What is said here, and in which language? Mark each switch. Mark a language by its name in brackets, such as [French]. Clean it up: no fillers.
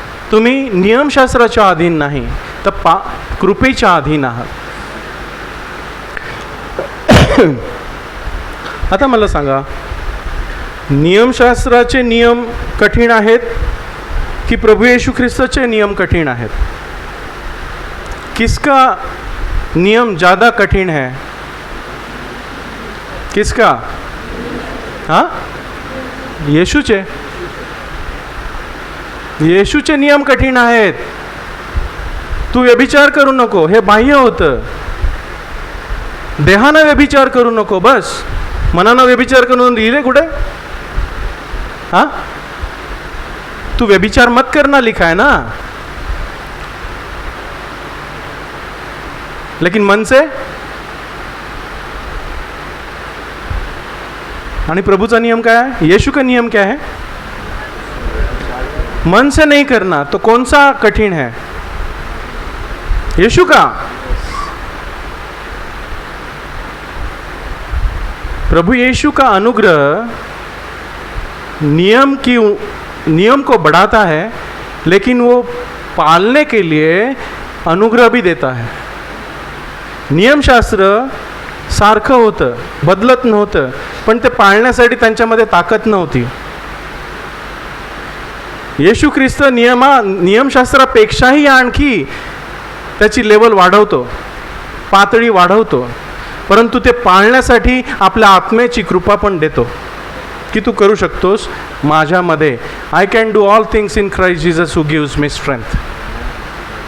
[Marathi] तुम्ही नियमशास्त्राच्या अधीन नाही तर कृपेच्या अधीन आहात. आता मला सांगा, नियमशास्त्राचे नियम कठीण आहेत की प्रभू येशू ख्रिस्ताचे नियम कठीण आहेत? [Hindi] किसका नियम ज़्यादा कठिन है? किसका? हाँ, [Marathi] येशूचे. येशूचे नियम कठीण आहेत. तू व्यभिचार करू नको, हे बाह्य होतं. देहानं व्यभिचार करू नको, बस. मनानं व्यभिचार करून लिहिले कुठे? [Hindi] हाँ, तू व्यभिचार मत करना लिखा है ना, लेकिन मन से. [Marathi] आणि प्रभूचा नियम [Hindi] क्या है? यीशु का नियम क्या है? मन से नहीं करना. तो कौन सा कठिन है? यीशु का. प्रभु यीशु का अनुग्रह नियम को बढ़ाता है, लेकिन वो पालने के लिए अनुग्रह भी देता है. [Marathi] नियमशास्त्र सारखं होतं, बदलत नव्हतं, पण ते पाळण्यासाठी त्यांच्यामध्ये ताकद नव्हती. येशू ख्रिस्त नियमशास्त्रापेक्षाही आणखी त्याची लेवल वाढवतो, पातळी वाढवतो, परंतु ते पाळण्यासाठी आपल्या आत्म्याची कृपा पण देतो की तू करू शकतोस माझ्यामध्ये. [English] I can do all things in Christ Jesus who gives me strength.